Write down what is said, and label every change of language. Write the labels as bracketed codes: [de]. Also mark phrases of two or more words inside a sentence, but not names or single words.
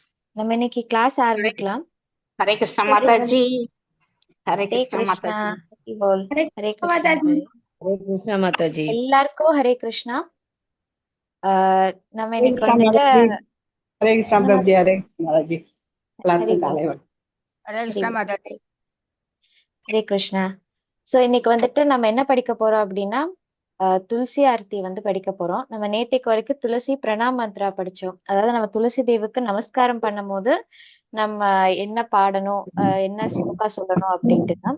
[ta] நம்ம இன்னைக்கு கிளாஸ் ஆரம்பிக்கலாம். [hi] हरे कृष्णा [en] So, [hi] माता जी। हरे [ta] ஹரே [hi] कृष्णा माता [ta] கிருஷ்ணா. [hi] जी। [ta] ஹரி போல். [hi] हरे [ta] ஹரே [hi] कृष्णा [ta] கிருஷ்ணா [hi] माता जी। [ta] மாதாஜி. [hi] हरे कृष्णा माता जी। [ta] எல்லாருக்கும் ஹரே கிருஷ்ணா. நம்ம [hi] हरे [ta] இன்னைக்கு [hi] कृष्णा [ta] வந்துட்டு [hi] माता जी। हरे कृष्णा [ta] நம்ம [hi] प्रभु जी। हरे कृष्णा माता जी। [ta] ஹரி [en] क्लासेस [ta] போல். [hi] आले हरे [ta] ஹரி [hi] कृष्णा [ta] போல். [hi] माता जी। [ta] ஹரே கிருஷ்ணா. ஸோ இன்னைக்கு வந்துட்டு நம்ம என்ன படிக்க போறோம் அப்படின்னா துளசி ஆர்த்தி வந்து படிக்க போறோம். நம்ம நேத்தைக்கு வரைக்கும் துளசி பிரணாம் மந்த்ரா படிச்சோம். அதாவது நம்ம துளசி தேவிக்கு நமஸ்காரம் பண்ணும் போது நம்ம என்ன பாடணும், என்ன ஸ்லோகா சொல்லணும் அப்படின்ட்டு தான்.